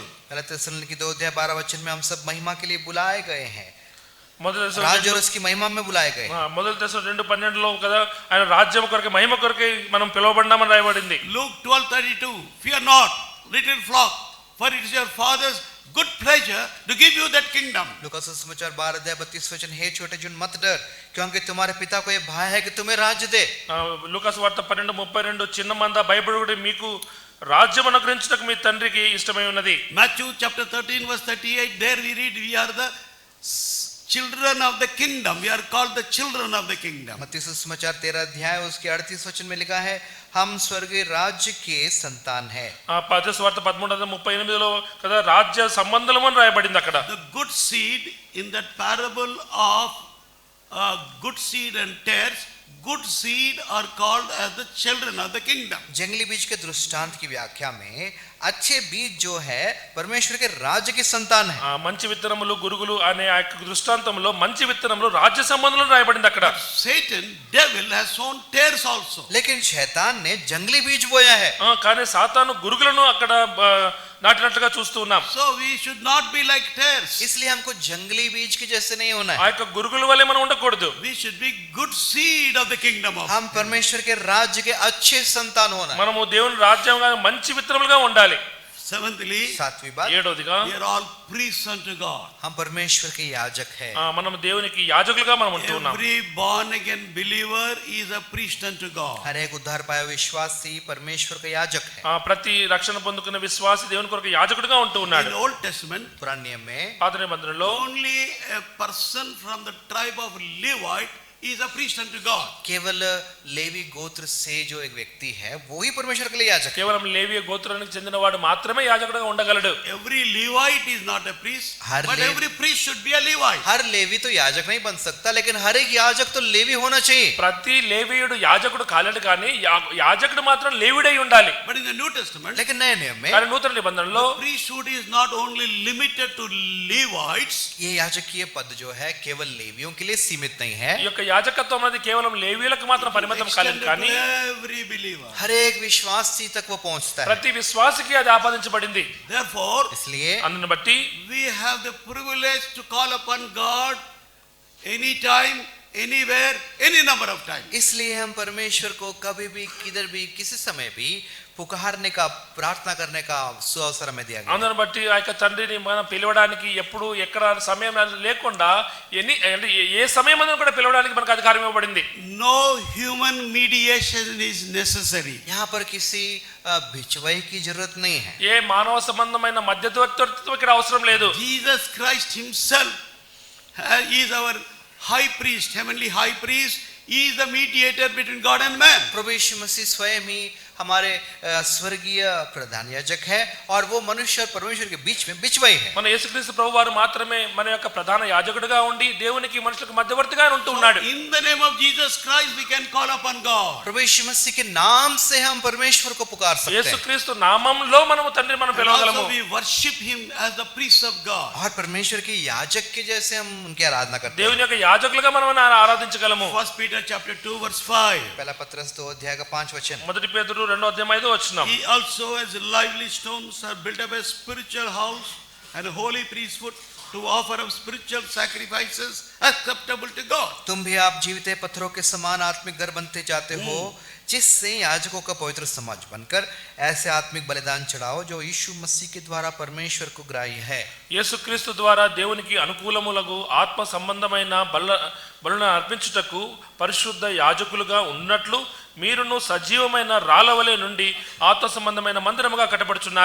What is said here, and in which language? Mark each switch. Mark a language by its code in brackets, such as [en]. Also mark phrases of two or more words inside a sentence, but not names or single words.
[hi] पहला थिस्सलुनीकी 2:12 में हम सब महिमा के लिए बुलाए गए हैं। [te] మొదటి [hi] राज्य और उसकी महिमा में बुलाए गए। [te] మొదటి దశలో 2:12 కదా ఆయన రాజ్యం కొరకు మహిమ కొరకు మనం పిలువబడ్డామని రాయబడింది. [en] Luke 12:32 fear not, little flock, for it is your father's good pleasure to give you that kingdom. [hi] लूका सुसमाचार 12:32 हे छोटे जन मत डर, क्योंकि तुम्हारे पिता को ये भाय है कि तुम्हें राज्य दे। [te] లూకాసు వార్త 12:32 చిన్న మంద భయపడుడి మీకు రాజ్యం అనుగ్రహించుటకు మీ తండ్రికి ఇష్టమై ఉన్నది. [en] Matthew chapter 13:38 there we read we are the children of the kingdom. We are called the children of the kingdom. [hi] मत्ती सुसमाचार 13 उसके 38 में लिखा है हम स्वर्गीय राज्य के संतान है। [te] మత్తయి వార్త 13:38 కదా రాజ్య సంబంధము అని రాయబడింది అక్కడ. [en] The good seed in that parable of good seed and tares, good seed are called as the children of the kingdom. [hi] जंगली बीज के दृष्टांत की व्याख्या में अच्छे बीज जो है परमेश्वर के राज्य की संतान है। [te] మంచి విత్తనములు గురుగులు అనే ఆ యొక్క దృష్టాంతంలో మంచి విత్తనములు రాజ్య సంబంధములు రాయబడింది అక్కడ. [en] Satan, devil has sown tares also. [hi] लेकिन शैतान ने जंगली बीज बोया है। [te] కానీ సాతాను గురుగులను అక్కడ నాటినట్లుగా చూస్తూ ఉన్నాం. [en] So we should not be like tares. [hi] इसलिए हमको जंगली बीज के जैसे नहीं होना [te] ఆ [hi] है। [te] యొక్క గురుగుల వలె మనం ఉండకూడదు. [en] We should be good seed of the kingdom of [hi] हम परमेश्वर के राज्य के अच्छे संतान होना है। [te] మనము దేవుని రాజ్యంగా మంచి విత్తనములుగా ఉండాలి. [en] Seventhly, [hi] सातवीं बात, [te] ఏడవదిగా [en] we are all priests unto God. [hi] हम परमेश्वर के याजक है। [te] మనం దేవునికి యాజకులుగా మనం ఉంటూ ఉన్నాం. [en] Every born again believer is a priest unto God. [hi] हर एक उद्धार पाया विश्वासी परमेश्वर का याजक है। [te] ప్రతి రక్షణ పొందుకున్న విశ్వాసి దేవుని కొరకు యాజకుడిగా ఉంటూ [en] In [te] ఉన్నాడు. [en] the Old Testament, [hi] पुराने नियम में [te] పాత నిబంధనలో [en] only a person from the tribe of Levite is a priest unto God. [hi] केवल लेवी गोत्र से जो एक व्यक्ति है वो ही परमेश्वर के लिए याजक है। [te] కేవలం లేవి గోత్రానికి చెందినవాడు మాత్రమే యాజకుడిగా ఉండగలడు. [en] Every Levite is not a priest, [hi] हर [en] but Levi- every priest should be a Levite. [hi] हर लेवी तो याजक नहीं बन सकता, लेकिन हर एक याजक तो लेवी होना चाहिए। [te] ప్రతి లేవీయుడు యాజకుడు కాలేడు, కానీ యాజకుడు మాత్రం లేవీడై ఉండాలి. [en] But in the New Testament, [hi] लेकिन नए नियम में [te] కానీ నూతన నిబంధనలో [en] priesthood is not only limited to Levites, [hi] ये याजकीय पद जो है केवल लेवियों के लिए सीमित नहीं है, [te] ఈ యొక్క యాజకత్వం అనేది కేవలం లేవీయులకు మాత్రం పరిమితం కాలేదు, [en] extended [te] కానీ [en] to every believer. [hi] हर एक विश्वासी तक वो पहुंचता है। [te] ప్రతి విశ్వాసికి అది ఆపాదించబడింది. [en] Therefore, [hi] इसलिए [te] అందుని బట్టి [en] we have the privilege to call upon God anytime, anywhere, any number of times. [hi] इसलिए हम परमेश्वर को कभी भी किधर भी किसी समय भी पुकारने का प्रार्थना करने का सुअवसर हमें दिया गया। [te] అందుని బట్టి ఆ యొక్క తండ్రిని మనం పిలవడానికి ఎప్పుడు ఎక్కడ సమయం లేకుండా ఏ సమయం కూడా పిలవడానికి మనకు అధికారం ఇవ్వబడింది. [en] No human mediation is necessary. [hi] यहाँ पर किसी भिचवाई की जरूरत नहीं है। [te] ఏ మానవ సంబంధమైన మధ్యవర్తిత్వం ఇక్కడ అవసరం లేదు. [en] Jesus Christ himself is our high priest, heavenly high priest. He is the mediator between God and man. [hi] प्रभु यीशु मसीह स्वयं ही हमारे स्वर्गीय प्रधान याजक है और वो मनुष्य और परमेश्वर के बीच में बिचवाई है। [te] మన యేసుక్రీస్తు ప్రభువారు మాత్రమే మన యొక్క ప్రధాన యాజకుడిగా ఉండి దేవునికి మనుషులకు మధ్యవర్తిగా ఉంటూ ఉన్నాడు. [en] In the name of Jesus Christ we can call upon God. [hi] प्रभु यीशु मसीह के नाम से हम परमेश्वर को पुकार सकते हैं [te] యేసుక్రీస్తు నామములో మనము తండ్రిని మనం [en] And [te] పిలవగలము. [en] also we worship him as the priest of God. [hi] और परमेश्वर के याजक के जैसे हम उनकी आराधना करते हैं। [te] దేవుని యొక్క యాజకులుగా మనం ఆరాధించగలము. [en] 1 Peter chapter 2 verse 5. [hi] पहला पत्रस 2:5 [te] మొదటి పేతురు 2:5 [en] He also as lively stones are built up a spiritual house and a holy priesthood to offer up spiritual sacrifices acceptable to God. [hi] तुम भी आप जीवित पत्थरों के समान आत्मिक घर बनते जाते हो, जिससे याजकों का पवित्र समाज बनकर ऐसे आत्मिक बलिदान चढ़ाओ जो यीशु मसीह के द्वारा परमेश्वर को ग्राह्य है। [te] యేసుక్రీస్తు ద్వారా దేవునికి అనుకూలములకు ఆత్మ సంబంధమైన బలులను అర్పించుటకు పరిశుద్ధ యాజకులుగా ఉన్నట్లు మీరును సజీవమైన రాళ్ళవలె నుండి ఆత్మ సంబంధమైన మందిరముగా కట్టబడుచున్నారు.